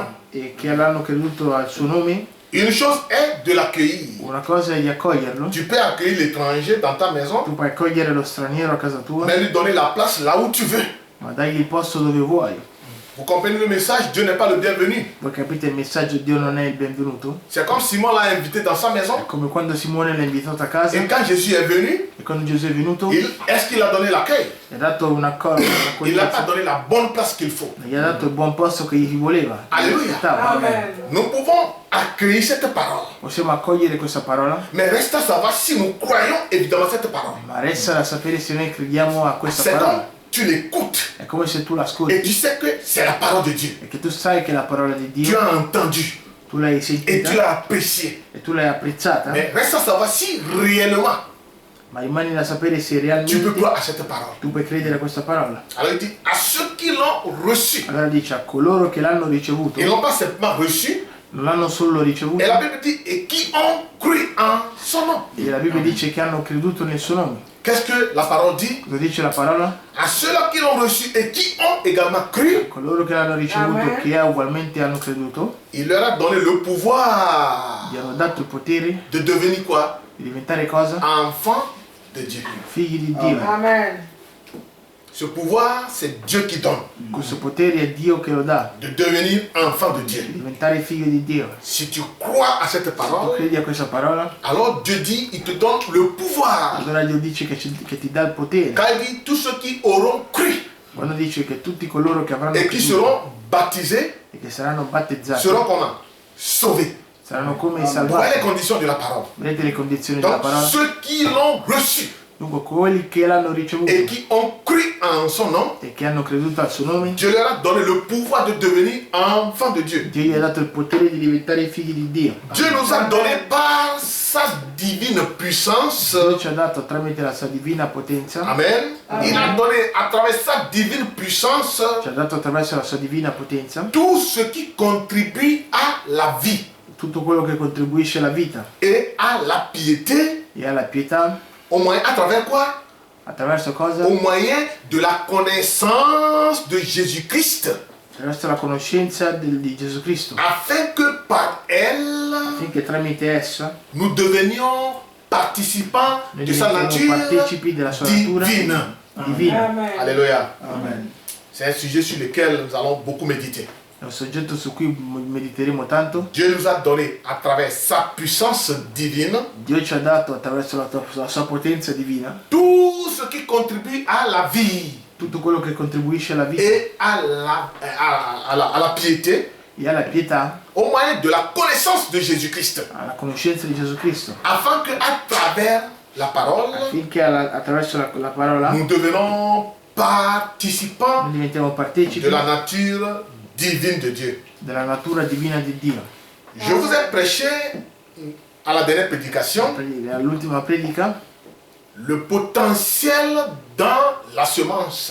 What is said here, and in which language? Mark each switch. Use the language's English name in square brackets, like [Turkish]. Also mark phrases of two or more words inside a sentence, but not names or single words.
[Italian] e che l'hanno creduto al suo nome, [French] Une chose est de l'accueillir. [Italian] una cosa è di accoglierlo. [French] Tu peux accueillir l'étranger dans ta maison, [Italian] Tu puoi accogliere lo straniero a casa tua, [French] mais lui donner la place là où tu veux. [Italian] ma dagli il posto dove vuoi. [French] Vous comprenez le message? Dieu n'est pas le bienvenu. [Italian] Voi capite il messaggio? Dio non è il benvenuto? [French] C'est comme Simon l'a invité dans sa maison. [Italian] È come quando Simone l'ha invitato a casa [French] Et quand Jésus est venu, [Italian] e quando Gesù è venuto [French] est-ce qu'il a donné l'accueil? [Italian] gli ha dato un accordo, [French] Il n'a pas donné la bonne place qu'il faut. [Italian] gli ha dato il buon posto che gli voleva. Alleluia. Aspettava. Amen. [French] Nous pouvons accueillir cette parole. [Italian] Possiamo accogliere questa parola, [French] Mais reste à savoir si nous croyons évidemment cette parole. [Italian] ma resta da sapere se noi crediamo a questa [French] C'est [Italian] parola. [French] comme tu l'écoutes [Italian] È come se tu [French] et [Italian] l'ascolti [French] tu sais que c'est la parole de Dieu. [Italian] e che tu sai che è la parola di [French] Tu [Italian] Dio, [French] as entendu [Italian] tu l'hai [French] et [Italian] sentita [French] tu l'as apprécié. [Italian] e tu l'hai apprezzata, [French] Mais reste à savoir si réellement [Italian] ma rimani da sapere se [French] tu peux [Italian] realmente [French] croire à cette parole. [Italian] tu puoi credere a questa parola. [French] Alors il dit à ceux qui l'ont reçu. [Italian] Allora dice a coloro che l'hanno ricevuto, [French] Ils n'ont pas simplement reçu, [Italian] non l'hanno solo ricevuto, [French] Et la Bible dit, et qui ont cru en son nom. [Italian] e la Bibbia dice che hanno creduto nel suo nome. [French] Qu'est-ce que la parole dit? [Italian] Cosa dice la parola? [French] À ceux-là qui l'ont reçu et qui ont également cru, [Italian] Coloro che l'hanno ricevuto, Amen. che ugualmente hanno creduto, [French] il leur a donné le pouvoir [Italian] gli hanno dato il potere [French] de devenir quoi? [Italian] di diventare cosa? [French] Enfants de Dieu. [Italian] Figli di Dio. Amen. [French] Ce pouvoir, c'est Dieu qui donne. [Italian] Questo potere è Dio che lo dà, [French] De devenir enfant de Dieu. [Italian] di diventare figlio di Dio. [French] Si tu crois à cette [Italian] Tu [French] parole, [Italian] credi a questa parola? [French] alors Dieu dit, il te donne le pouvoir. [Italian] Allora Dio dice che ti dà il potere. [French] Quand il dit tous ceux qui auront cru [Italian] Quando dice che tutti coloro che avranno [French] et qui [Italian] creduto [French] seront baptisés [Italian] e che saranno battezzati [French] seront comment? Sauvés. [Italian] saranno come [French] Voilà les [Italian] salvati. [French] conditions de la parole. [Italian] Vedete le condizioni della [French] Donc [Italian] parola? [French] ceux qui l'ont reçu [Italian] Dunque quelli che l'hanno ricevuto [French] et qui ont cru en son nom, [Italian] e che hanno creduto al suo nome, [French] Dieu leur a donné le pouvoir de devenir enfants de Dieu. [Italian] Dio gli ha dato il potere di diventare figli di Dio. [French] Dieu nous a donné par sa divine puissance. [Italian] Dio ci ha dato tramite la sua divina potenza, [French] Amen. Il a donné à travers sa divine puissance [Italian] ci ha dato attraverso la sua divina potenza [French] tout ce qui contribue à la vie [Italian] tutto quello che contribuisce alla vita [French] et à la piété. [Italian] e alla pietà, [French] Au moyen, à travers quoi? [Italian] attraverso cosa? [French] Au moyen de la connaissance de Jésus-Christ, [Italian] Attraverso la conoscenza di Gesù Cristo, [French] afin que par elle, [Italian] affinché tramite essa [French] nous devenions participants [Italian] noi [French] de sa [Italian] diventiamo [French] nature [Italian] partecipi della sua natura [French] divine. [Italian] divina. Amen. Alléluia. Amen. [French] C'est un sujet sur lequel nous allons beaucoup méditer. [Italian] È un soggetto su cui mediteremo tanto. [French] Dieu nous a donné à travers sa puissance divine [Italian] Dio ci ha dato attraverso la sua potenza divina [French] tout ce qui contribue à la vie [Italian] tutto quello che contribuisce alla vita [French] et à la piété [Italian] e alla pietà, [French] au moyen de la connaissance de Jésus-Christ. [Italian] alla conoscenza di Gesù Cristo, [French] Afin que à travers la parole, [Italian] affinché attraverso la parola [French] nous devenons [Italian] noi [French] participants [Italian] diventiamo partecipi [French] de la nature divine de Dieu. [Italian] della natura divina di Dio. [French] Je vous ai prêché à la dernière prédication [Italian] All'ultima predica, [French] le potentiel dans la semence,